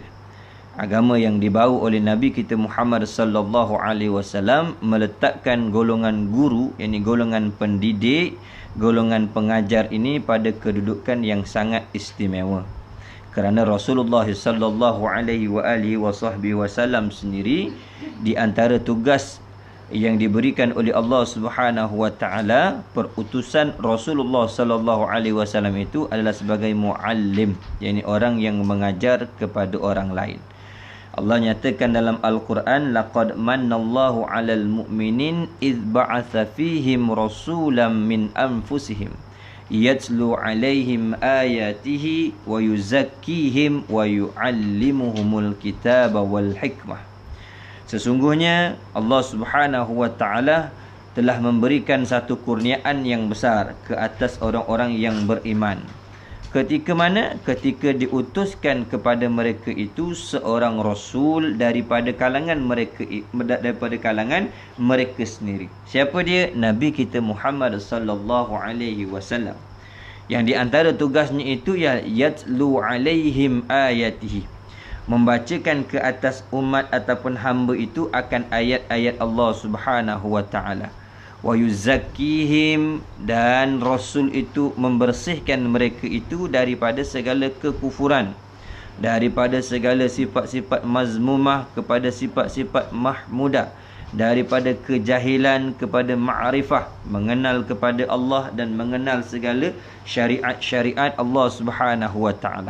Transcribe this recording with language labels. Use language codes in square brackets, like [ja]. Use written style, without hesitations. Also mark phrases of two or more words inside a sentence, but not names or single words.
[ms] Agama yang dibawa oleh Nabi kita Muhammad [ar] صلى الله عليه وسلم [ms] meletakkan golongan guru, yakni golongan pendidik, golongan pengajar ini pada kedudukan yang sangat istimewa. Kerana Rasulullah [ar] صلى الله عليه وسلم [ms] sendiri di antara tugas yang diberikan oleh Allah [ar] سبحانه وتعالى, [ms] perutusan Rasulullah [ar] صلى الله عليه وسلم [ms] itu adalah sebagai muallim, yakni orang yang mengajar kepada orang lain. Allah nyatakan dalam Al-Quran, [ar] لقد من الله على المؤمنين إذ بعث فيهم رسولا من أنفسهم يتلو عليهم آياته ويزكيهم ويعلمهم الكتاب والحكمة. [ms] Sesungguhnya Allah [ar] سبحانه وتعالى [ms] telah memberikan satu kurniaan yang besar ke atas orang-orang yang beriman. Ketika mana? Ketika diutuskan kepada mereka itu seorang rasul daripada kalangan mereka sendiri. Siapa dia? Nabi kita Muhammad [ar] صلى الله عليه وسلم. [ms] Yang di antara tugasnya itu ya [ar] يتلو عليهم آياته, [ms] membacakan ke atas umat ataupun hamba itu akan ayat-ayat Allah [ar] سبحانه وتعالى. ويزكيهم, [ms] dan rasul itu membersihkan mereka itu daripada segala kekufuran, daripada segala sifat-sifat mazmumah kepada sifat-sifat mahmudah, daripada kejahilan kepada ma'rifah, mengenal kepada Allah dan mengenal segala syariat-syariat Allah [ar] سبحانه وتعالى.